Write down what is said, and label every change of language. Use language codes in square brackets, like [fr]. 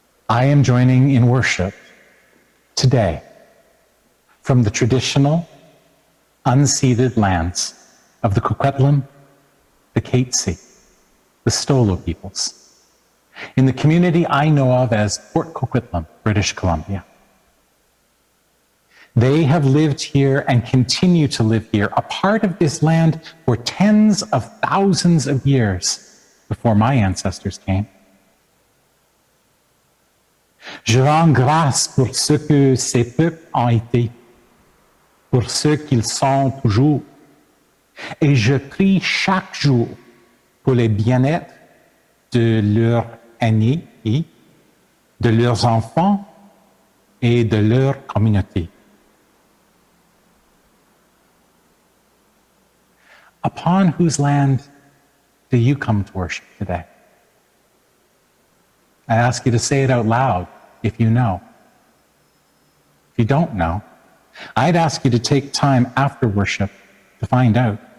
[en] I am joining in worship today from the traditional, unceded lands of the Coquitlam, the Katzie, the Stolo peoples, in the community I know of as Port Coquitlam, British Columbia. They have lived here and continue to live here, a part of this land for tens of thousands of years before my ancestors came. [fr] Je rends grâce pour ce que ces peuples ont été, pour ce qu'ils sont toujours, et je prie chaque jour pour le bien-être de leurs aînés, de leurs enfants et de leur communauté. [en] Upon whose land do you come to worship today? I ask you to say it out loud if you know. If you don't know, I'd ask you to take time after worship to find out.